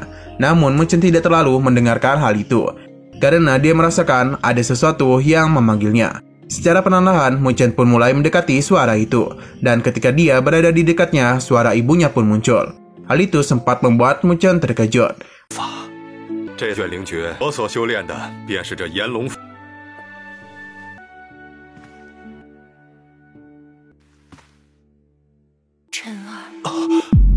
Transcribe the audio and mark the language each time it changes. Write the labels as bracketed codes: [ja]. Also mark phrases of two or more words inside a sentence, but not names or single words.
[id] Namun Munchen tidak terlalu mendengarkan hal itu, karena dia merasakan ada sesuatu yang memanggilnya. Secara perlahan, Munchen pun mulai mendekati suara itu, dan ketika dia berada di dekatnya, suara ibunya pun muncul. Hal itu sempat membuat Munchen terkejut. [zh] 这卷灵诀，我所修炼的便是这炎龙法。晨儿，